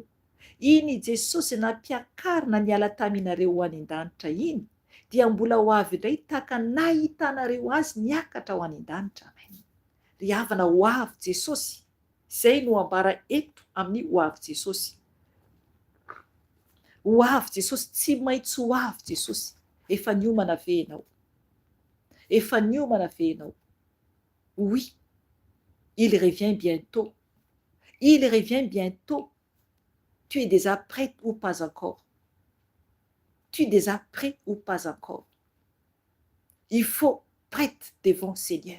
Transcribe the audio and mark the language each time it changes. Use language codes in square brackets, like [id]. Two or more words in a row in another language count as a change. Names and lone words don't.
[mg] Iny Jesosy nampiakarina niala taminareo ho any an-danitra iny dia mbola ho avy indray tahaka nahitanareo azy niakatra ho any an-danitra. Amen. Ry havana, ho avy Jesosy. Izay no ambara eto amin'ny ho avy Jesosy. Ho avy Jesosy, tsy maintsy ho avy Jesosy. Efa niomana ve ianao? [fr] Oui. Il revient bientôt. Tu es déjà prêt ou pas encore? Il faut prêtre devant Seigneur.